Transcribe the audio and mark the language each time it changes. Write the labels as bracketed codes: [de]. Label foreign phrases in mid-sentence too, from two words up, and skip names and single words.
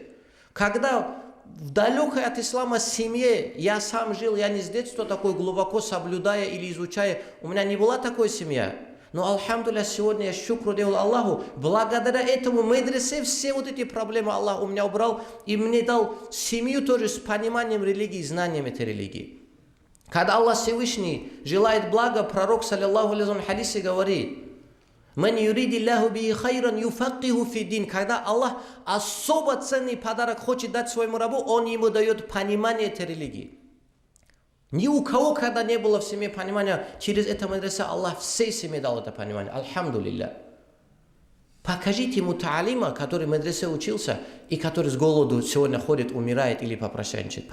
[ru] Когда в далекой от ислама семье я сам жил, я не с детства такой глубоко соблюдая или изучая, у меня не была такой семья. Но, алхамдулилля, сегодня я шукру делал Аллаху. Благодаря этому медресе все вот эти проблемы Аллах у меня убрал и мне дал семью тоже с пониманием религии, знанием этой религии. Когда Аллах Всевышний желает блага, пророк, [ar] صلى الله عليه وسلم, [ru] в хадисе говорит: [ar] «من يرد الله به خيرا يفقهه في الدين». [ru] Когда Аллах особо ценный подарок хочет дать своему рабу, он ему дает понимание этой религии. Ни у кого, когда не было в семье понимания, через это медресе Аллах всей семье дал это понимание. Альхамдулилля. Покажите мутаалима, который в медресе учился, и который с голоду сегодня ходит, умирает или попрощанчит.